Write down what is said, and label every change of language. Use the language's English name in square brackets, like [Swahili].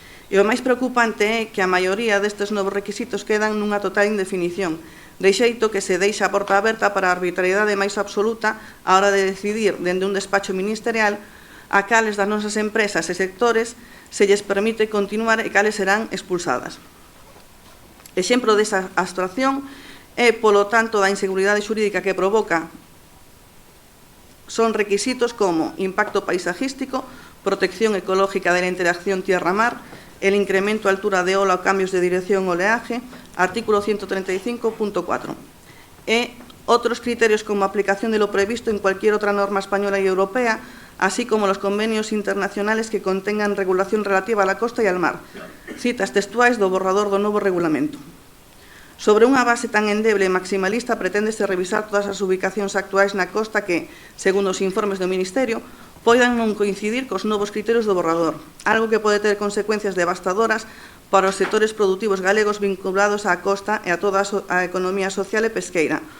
[Galician] E o máis preocupante é que a maioría destes novos requisitos quedan nunha total indefinición, de xeito que se deixa a porta aberta para a arbitrariedade máis absoluta á hora de decidir, dende un despacho ministerial, a cales das nosas empresas e sectores se lles permite continuar e cales serán expulsadas. Exemplo desa abstracción é, polo tanto, da inseguridade xurídica que provoca son requisitos como [Spanish] impacto paisajístico, protección ecológica de la interacción tierra-mar, el incremento altura de ola o cambios de dirección o oleaje, artículo 135.4, e otros criterios como aplicación de lo previsto en cualquier otra norma española y europea, así como los convenios internacionales que contengan regulación relativa a la costa y al mar. [Galician] Citas textuais do borrador do novo regulamento. Sobre unha base tan endeble e maximalista preténdese revisar todas as ubicacións actuais na costa que, segundo os informes do Ministerio, poidan non coincidir cos novos criterios do borrador, algo que pode ter consecuencias devastadoras para os sectores produtivos galegos vinculados á costa e a toda a economía social e pesqueira,